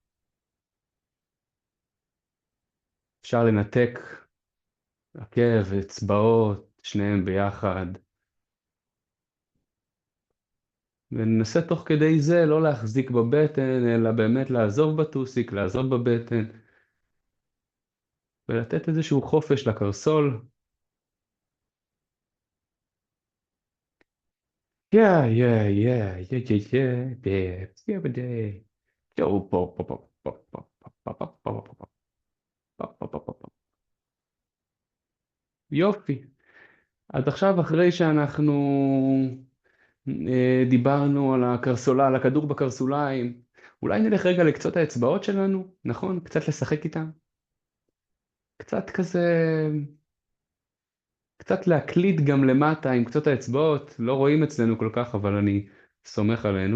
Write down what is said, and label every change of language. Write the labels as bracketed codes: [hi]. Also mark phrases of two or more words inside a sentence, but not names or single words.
[he] אפשר לנתק עקב ואצבעות, שניהם ביחד. וננסה תוך כדי זה לא להחזיק בבטן, אלא באמת לעזוב בטוסיק, לעזוב בבטן, ולתת איזשהו חופש לקרסול. Yeah, yeah, yeah, yeah, yeah, yeah, yeah, yeah, yeah. Yo, pop, pop, pop, pop, pop, pop, pop, pop, pop, pop, pop, pop, pop. יופי. אז עכשיו אחרי שאנחנו דיברנו על הכדור בקרסוליים, אולי נלך רגע לקצות האצבעות שלנו, נכון? קצת לשחק איתם. קצת כזה, קצת להקליד גם למטה עם קצות האצבעות, לא רואים אצלנו כל כך, אבל אני סומך עלינו.